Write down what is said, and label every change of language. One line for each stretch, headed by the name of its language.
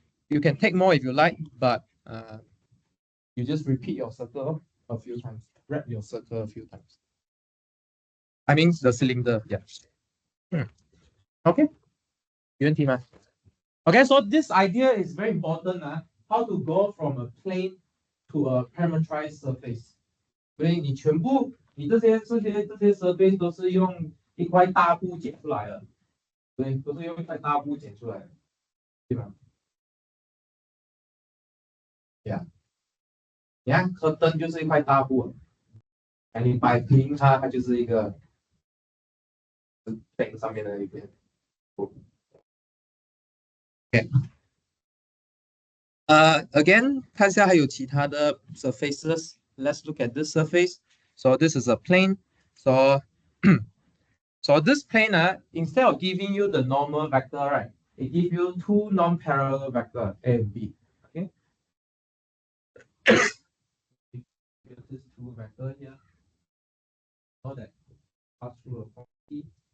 English: You can take more if you like, but you just repeat your circle a few times. Wrap your circle a few times. I mean the cylinder, yeah. Okay. Okay, so this idea is very important. How to go from a plane to a parametrized surface.
Chinese: 所以你全部你这些 surface 都是用一块大布剪出来的，对，都是用一块大布剪出来的，对吧？
English: Yeah.
Chinese: 你看柯灯就是一块大布，你摆平它就是一个灯上面的一片布。Okay. Again, 看一下还有其他的 surfaces.
English: Let's look at this surface. So this is a plane. So so this plane, instead of giving you the normal vector, right? It gives you two non-parallel vector A and B. Okay. This two vector here. So that pass through a point P.